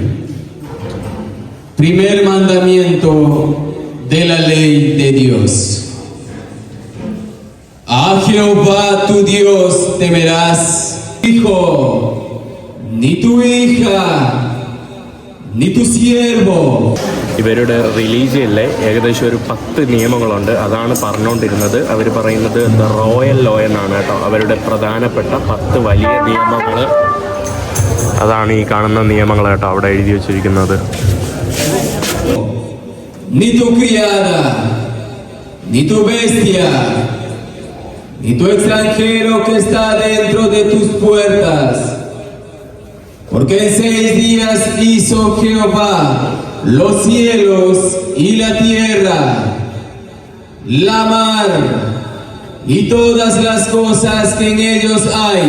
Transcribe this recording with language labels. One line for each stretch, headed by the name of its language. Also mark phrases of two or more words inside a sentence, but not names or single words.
Spanish: Primer mandamiento de la ley de Dios. A Jehová tu Dios temerás, hijo, ni tu hija, ni tu siervo.
Malayalam: ഇവരുടെ റിലീജിയനിലെ ഏകദേശം ഒരു 10 നിയമങ്ങളുണ്ട്. അതാണ് പറഞ്ഞുകൊണ്ടിരുന്നത്. അവർ പറയുന്നത്
English: the royal law
Malayalam: എന്നാണ് കേട്ടോ. അവരുടെ പ്രധാനപ്പെട്ട 10 വലിയ നിയമങ്ങൾ. അതാണ് ഈ കാണുന്ന നിയമങ്ങൾ കേട്ടോ അവിടെ എഴുതി വച്ചിരിക്കുന്നത്.
Spanish: Ni tu criada, ni tu bestia, ni tu extranjero que está dentro de tus puertas. Porque en 6 días hizo Jehová los cielos y la tierra, la mar y todas las cosas que en ellos hay.